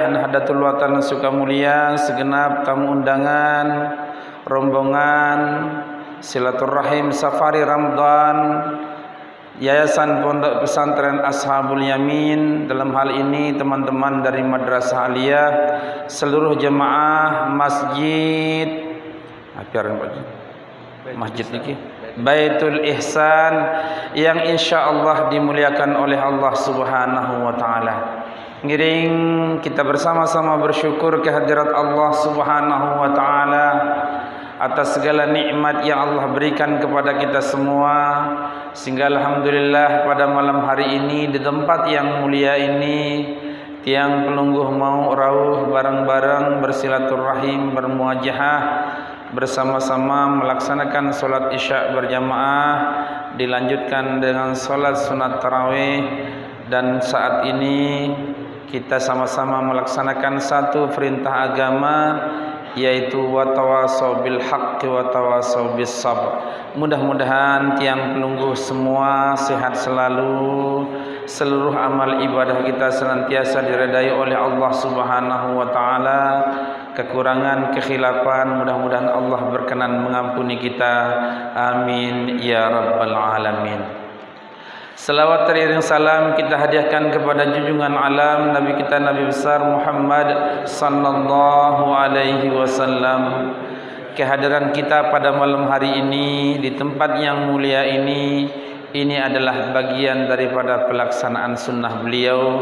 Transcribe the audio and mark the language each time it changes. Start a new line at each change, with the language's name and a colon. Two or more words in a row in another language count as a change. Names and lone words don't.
Indonesian: Nahdlatul Watan Sukamulia, segenap tamu undangan, rombongan silaturahim safari Ramadan Yayasan Pondok Pesantren Ashabul Yamin, dalam hal ini teman-teman dari Madrasah Aliyah, seluruh jemaah masjid niki Baitul Ihsan yang insyaallah dimuliakan oleh Allah
Arabic: Subhanahu wa taala.
Indonesian: Ngiring kita bersama-sama bersyukur kehadirat Allah
Arabic: Subhanahu wa taala
Indonesian: atas segala nikmat yang Allah berikan kepada kita semua, sehingga alhamdulillah pada malam hari ini di tempat yang mulia ini
Sasak: tiang pelungguh
Indonesian: mau rawuh bareng-bareng bersilaturahim, bermuajahah, bersama-sama melaksanakan solat isya berjamaah, dilanjutkan dengan solat sunat tarawih, dan saat ini kita sama-sama melaksanakan satu perintah agama, yaitu
Arabic: watawasau bil haqqi watawasau bis sabr.
Indonesian: Mudah-mudahan
Sasak: tiang pelungguh
Indonesian: semua sehat selalu, seluruh amal ibadah kita senantiasa diredai oleh Allah
Arabic: Subhanahu wa taala.
Indonesian: Kekurangan, kekhilafan, mudah-mudahan Allah berkenan mengampuni kita.
Arabic: Amin ya rabbal alamin.
Indonesian: Selawat teriring salam kita hadiahkan kepada junjungan alam Nabi kita, Nabi besar Muhammad
Arabic: sallallahu alaihi wasallam.
Indonesian: Kehadiran kita pada malam hari ini di tempat yang mulia ini adalah bagian daripada pelaksanaan sunnah beliau.